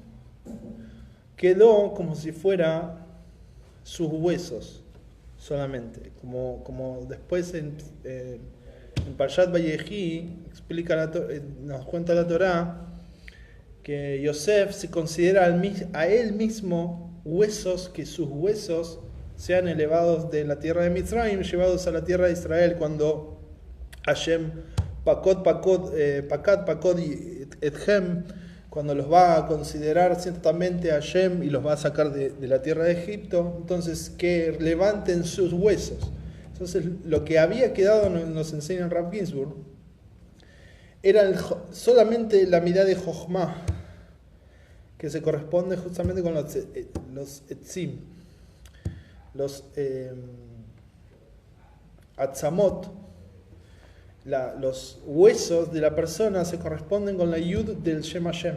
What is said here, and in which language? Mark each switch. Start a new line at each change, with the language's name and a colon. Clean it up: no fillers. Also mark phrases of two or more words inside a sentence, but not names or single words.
Spanish: quedó como si fuera sus huesos solamente, como después en Parshat Vayehi nos cuenta la Torá que Yosef se considera a él mismo huesos, que sus huesos sean elevados de la tierra de Mitzrayim, llevados a la tierra de Israel, cuando
Hebrew: השם פקד אתכם,
Spanish: cuando los va a considerar ciertamente a Hashem y los va a sacar de la tierra de Egipto, entonces que levanten sus huesos. Entonces lo que había quedado, nos enseña Rav Ginsburg, era solamente la mirada de Jochma, que se corresponde justamente con los etzim, los atzamot, los huesos de la persona se corresponden con la yud del
Hebrew: שם השם.